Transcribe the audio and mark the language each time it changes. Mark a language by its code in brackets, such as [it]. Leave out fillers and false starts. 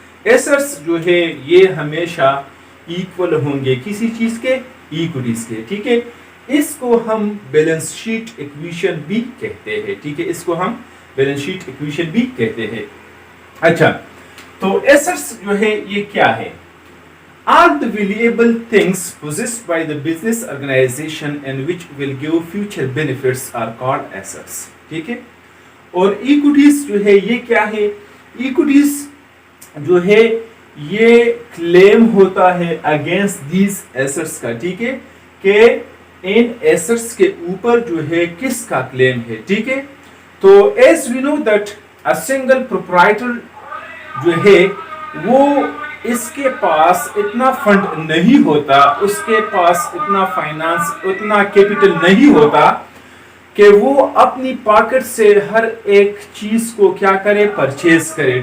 [hi] Assets जो है ये हमेशा इक्वल होंगे किसी चीज के? इक्विटीज के। ठीक है, इसको हम बैलेंस शीट इक्वेशन भी कहते हैं। ठीक है, इसको हम बैलेंस शीट इक्वेशन भी कहते हैं। अच्छा, तो एसेट्स जो है ये क्या है? [en] All the valuable things possessed by the business organization and which will give future benefits are called assets. [hi] ठीक है, और इक्विटीज जो है ये क्या है? इक्विटीज जो है ये क्लेम होता है [en] against these [hi] एसेट्स का। ठीक है, कि इन एसेट्स के ऊपर जो है किसका क्लेम है। ठीक है, तो [en] as we know that [hi] a single proprietor जो है वो इसके पास इतना फंड नहीं होता, उसके पास इतना फाइनेंस, उतना कैपिटल नहीं होता कि वो अपनी पॉकेट से हर एक चीज को क्या करे? परचेज करे।